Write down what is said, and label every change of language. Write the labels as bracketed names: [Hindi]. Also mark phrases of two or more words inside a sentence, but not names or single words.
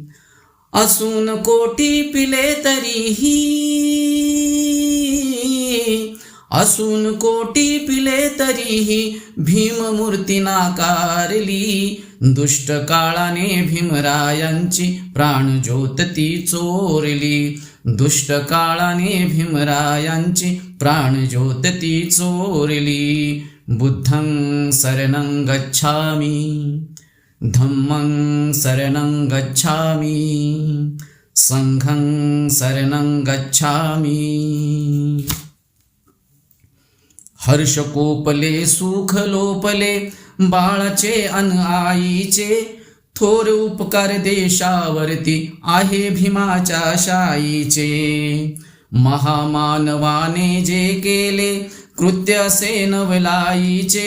[Marathi] असून कोटी पिले तरीही, असून कोटी पिले तरीही भीममूर्ती नाकारली. दुष्ट काळाने भीमरायांची प्राणज्योत ती चोरली. दुष्ट काळाने भीमरायांची प्राणज्योत ती चोरली. [Pali] बुद्धं शरणं गच्छामि, धम्मं शरणं गच्छामि, संघं शरणं गच्छामि. [Marathi] हर्ष कोपले सुख लोपले बाळाचे अन आईचे. थोर उपकार देशावरती आहे भीमाच्या शाईचे. महामानवाने जे केले कृत्य असे नवलाईचे.